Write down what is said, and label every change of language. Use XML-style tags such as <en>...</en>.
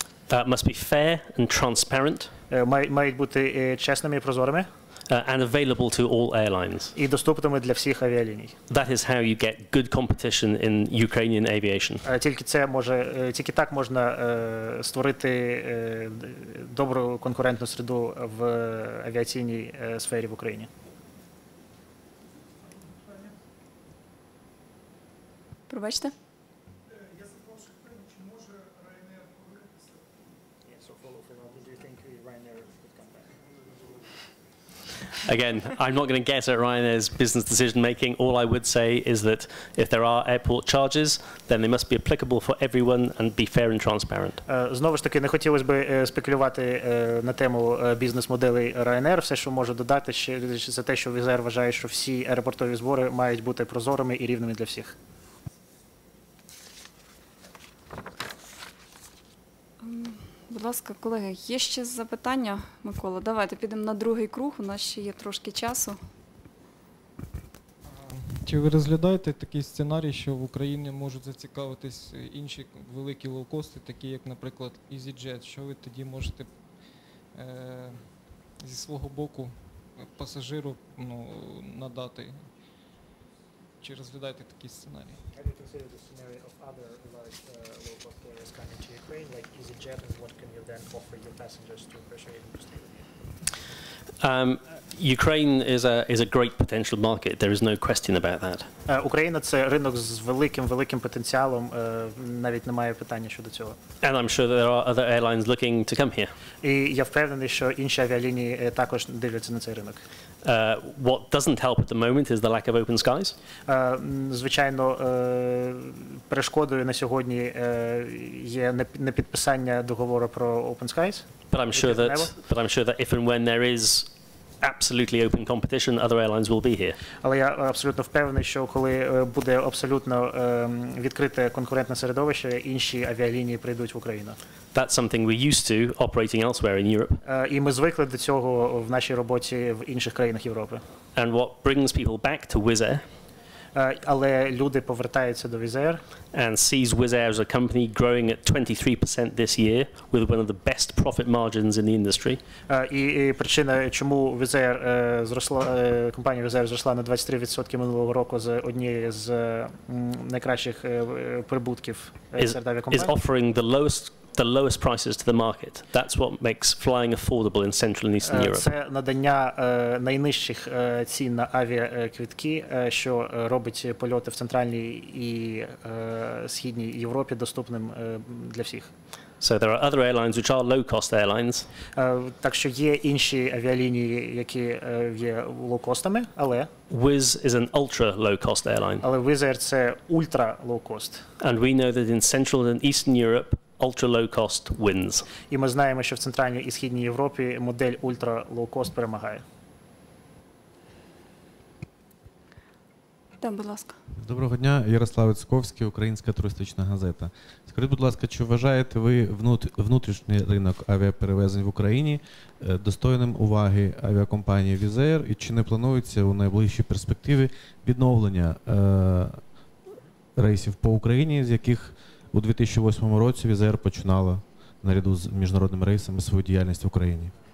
<en>must be fair and transparent.</en> <uk>Мають бути чесними і прозорими.</uk> <en>And available to all airlines.</en> <uk>І доступними для всіх авіаліній.</uk> <en>That is how you get good competition in Ukrainian aviation.</en> <uk>Тільки так можна створити добру конкурентну середу в авіаційній сфері в Україні. Пробачте? Я запрошую, чи може Ryanair повернутися?</uk> <en>Again, I'm not going to guess at Ryanair's business decision making. All I would say is that if there are airport charges, then they must be applicable for everyone and be fair and transparent.</en> <uk>Знову ж таки, не хотілося б спекулювати на тему бізнес-моделей Ryanair. Все, що можу додати, це те, що Wizz Air вважає, що всі аеропортові збори мають бути прозорими і рівними для всіх. Будь ласка, колеги, є ще запитання? Микола, давайте підемо на другий круг, у нас ще є трошки часу. Чи ви розглядаєте такий сценарій, що в Україні можуть зацікавитись інші великі лоукости, такі як, наприклад, EasyJet? Що ви тоді можете зі свого боку пасажиру надати? Чи розглядаєте такий сценарій?</uk> <en>Have you considered the scenario of other large low-cost carriers coming to Ukraine, like EasyJet, and what can you then offer your passengers to persuade them to stay with you? Ukraine is a great potential market. There is no question about that.</en> <uk>Україна – це ринок з великим потенціалом, навіть немає питання щодо цього.</uk> <en>And I'm sure there are other airlines looking to come here.</en> <uk>І я впевнений, що інші авіалінії також дивляться на цей ринок.</uk> <en>What doesn't help at the moment is the lack of open skies.</en> <uk>Звичайно, перешкодою на сьогодні є непідписання договору про Open Skies.</uk> <en>But I'm sure that if and when there is absolutely open competition, other airlines will be here.</en> <uk>Але я абсолютно впевнений, що коли буде абсолютно відкрите конкурентне середовище, інші авіалінії прийдуть в Україну.</uk> <en>That's something we're used to operating elsewhere in Europe.</en> <uk>І ми звикли до цього в нашій роботі в інших країнах Європи.</uk> <en>And what brings people back to Wizz Air</en> <uk>але люди повертаються до Wizz Air</uk> <en>and sees Wizz Air as a company growing at 23% this year with one of the best profit margins in the industry.</en> <uk>І причина, чому Wizz Air зросла, компанія Wizz Air зросла на 23% минулого року з однієї з найкращих прибутків серед авіакомпаній,</uk> <en>is offering the lowest prices to the market. That's what makes flying affordable in Central and Eastern Europe.</en> <uk>Це надання найнижчих цін на авіаквитки, що робить польоти в Центральній і Східній Європі доступним для всіх.</uk> <en>So there are other airlines which are low-cost airlines.</en> <uk>Так що є інші авіалінії, які є лоукостами, але</uk> <en>Wizz is an ultra low-cost airline.</en> <uk>Але Wizz Air це ультра лоукост.</uk> <en>And we know that in Central and Eastern Europe ultra low cost wins.</en> <uk>І ми знаємо, що в Центральній і Східній Європі модель ультра лоукост перемагає. Так, будь ласка. Доброго дня, Ярослав Іцковський, Українська туристична газета. Скажіть, будь ласка, чи вважаєте ви внутрішній ринок авіаперевезень в Україні достойним уваги авіакомпанії Wizz Air, і чи не планується у найближчій перспективі відновлення рейсів по Україні, з яких у 2008 році Wizz Air починала наряду з міжнародними рейсами свою діяльність в Україні?</uk>